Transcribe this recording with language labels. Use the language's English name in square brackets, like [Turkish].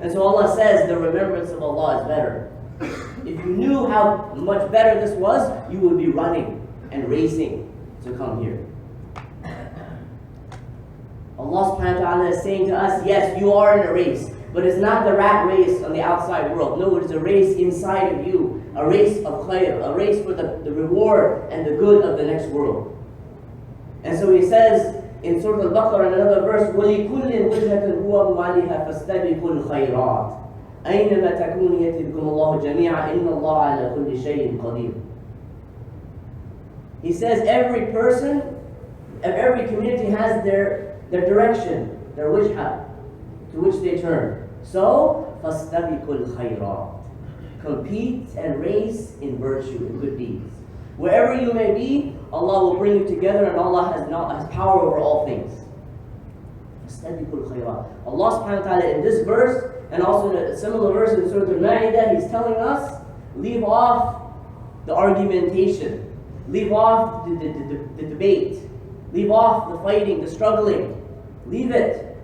[English] And so Allah says the remembrance of Allah is better. If you knew how much better this was, you would be running and racing to come here. Allah Subhanahu Wa Ta'ala is saying to us, yes, you are in a race, but it's not the rat race on the outside world. No, it is a race inside of you. A race of khair, a race for the reward and the good of the next world. And so He says in Surah Al-Baqarah in another verse, [Arabic] وَلِكُلٍّ وِجْهَةٌ هُوَ مُوَلِّيهَا فَاسْتَبِقُوا الْخَيْرَاتِ أَيْنَمَا تَكُونُوا يَأْتِكُمُ اللَّهُ جَمِيعًا إِنَّ اللَّهَ عَلَى كُلِّ شَيْءٍ قَدِيرٌ. [English] He says every person, every community has their direction, their wijha, to which they turn. So, [Arabic] فَاسْتَبِقُوا الْخَيْرَاتِ. [English] Compete and race in virtue, in good deeds. Wherever you may be, Allah will bring you together, and Allah has power over all things. Allah Subhanahu Wa Ta'ala in this verse, and also in a similar verse in Surah Al-Ma'idah, He's telling us, leave off the argumentation, leave off the debate, leave off the fighting, the struggling, leave it.